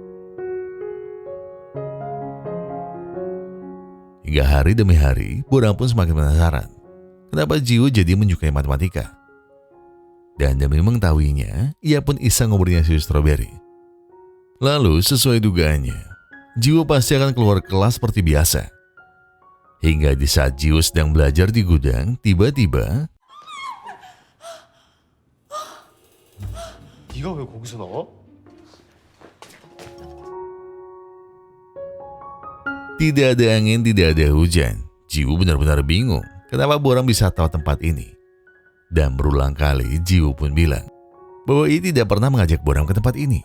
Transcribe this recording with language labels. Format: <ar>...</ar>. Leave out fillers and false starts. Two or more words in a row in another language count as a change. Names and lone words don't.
<id>Hingga hari demi hari, Bora pun semakin penasaran kenapa Jiwoo jadi menyukai matematika. Dan demi mengetahuinya, ia pun iseng ngobrolnya si Strawberry. Lalu sesuai dugaannya, Jiwoo pasti akan keluar kelas seperti biasa. Hingga di saat Jiwoo sedang belajar di gudang, tiba-tiba</id> <ko>네가 왜 거기서 나와?</ko> <id>tidak ada angin, tidak ada hujan. Jiwoo benar-benar bingung kenapa Bora bisa tahu tempat ini. Dan berulang kali Jiwoo pun bilang bahwa ia tidak pernah mengajak Bora ke tempat ini.</id>